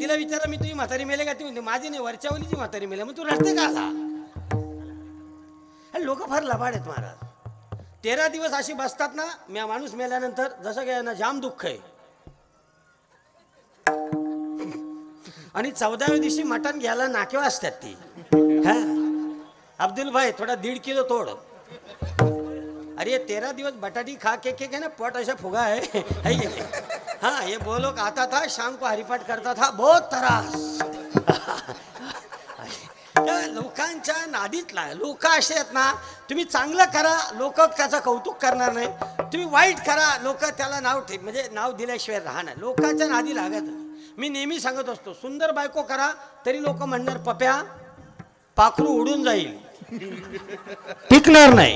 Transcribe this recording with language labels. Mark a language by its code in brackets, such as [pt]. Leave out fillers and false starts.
[mr] तिला विचारा मी तुझी म्हातारी मेले का, ती म्हणते माझी नाही, वरच्यावलीची म्हातारी मेले. मग तू रडते का आला? लोक फार लबाड आहेत महाराज. 13 दिवस अशी बसतात ना, माणूस मेल्यानंतर जसं काय ना जाम दुःख आहे. आणि 14व्या दिवशी मटण घ्यायला नाकेवा असतात ती. [hi] हा, अब्दुल भाई थोड़ा 1.5 किलो तोड़. अरे 13 दिवस बटाटी खा के ना पोट ऐसा फुगा है ये। हाँ, ये वो लोग आता था शाम को हरिपाठ करता था, बहुत तरास। [mr] लोकांच्या नादीतला लोक असे आहेत ना, तुम्ही चांगलं करा लोक त्याचं कौतुक करणार नाही, तुम्ही वाईट करा लोक त्याला नाव म्हणजे नाव दिल्याशिवाय राहणार. लोकांच्या नादी लागत. मी नेहमी सांगत असतो, सुंदर बायको करा तरी लोक म्हणणार पप्या पाखरू उडून जाईल, टिकणार नाही.